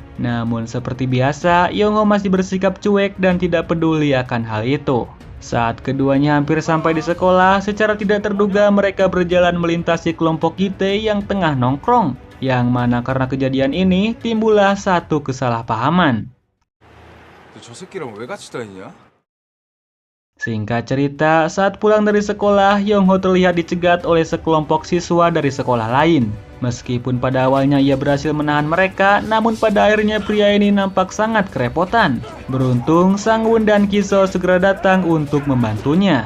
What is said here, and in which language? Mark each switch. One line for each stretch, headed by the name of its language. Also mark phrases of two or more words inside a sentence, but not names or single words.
Indonesian: Namun seperti biasa, Yongho masih bersikap cuek dan tidak peduli akan hal itu. Saat keduanya hampir sampai di sekolah, secara tidak terduga mereka berjalan melintasi kelompok Gitae yang tengah nongkrong. Yang mana karena kejadian ini, timbullah satu kesalahpahaman.
Korean: 저 새끼랑 왜 같이 다니냐?
Indonesian: Singkat cerita, saat pulang dari sekolah, Yongho terlihat dicegat oleh sekelompok siswa dari sekolah lain. Meskipun pada awalnya ia berhasil menahan mereka, namun pada akhirnya pria ini nampak sangat kerepotan. Beruntung, Sangwon dan Kiso segera datang untuk membantunya.